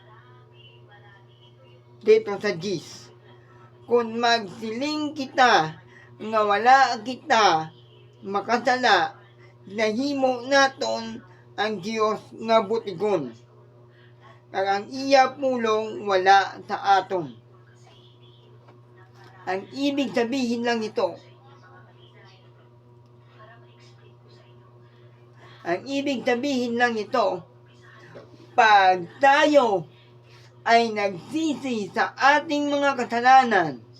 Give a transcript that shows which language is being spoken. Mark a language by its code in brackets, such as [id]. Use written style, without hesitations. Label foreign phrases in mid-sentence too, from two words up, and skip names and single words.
[hil] Dito sa Gis, kung magsiling kita nga wala kita makasala, nahimo naton ang Dios nga butigon, kag ang iya pulong wala sa aton. [tl] Ang ibig sabihin lang nito, pag tayo ay nagsisi sa ating mga kasalanan,